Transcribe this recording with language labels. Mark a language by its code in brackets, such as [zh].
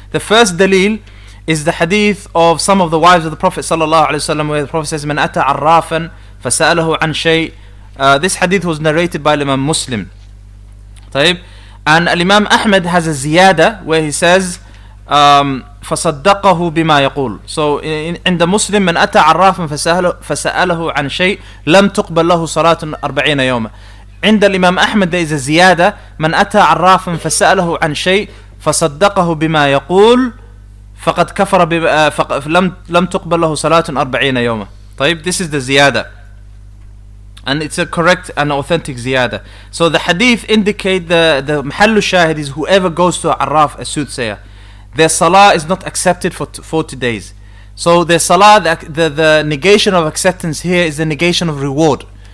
[en] The first dalil is the hadith of some of the wives of the Prophet sallallahu alaihi wasallam, where the Prophet says, "Man ata arrafan fasa'alahu an shay." This hadith was narrated by Imam Muslim. [ar] طيب. [en] And Imam Ahmad has a ziyada where he says, فصدقه بما يقول. [ar] So in the Muslim, من أتى عرافا فسأله عن شيء لم تقبل له صلاة 40 يوما. عند الإمام أحمد there is a زيادة من أتى عرافا فسأله عن شيء فصدقه بما يقول فقد كفر لم تقبل له صلاة 40 يوما. [en] طيب, this is the ziyada, and it's a correct and authentic ziyada. So the hadith indicate the mahallu shahid is whoever goes to a arraf, a soothsayer, their salah is not accepted for 40 days. So their salah, the negation of acceptance here is the negation of reward.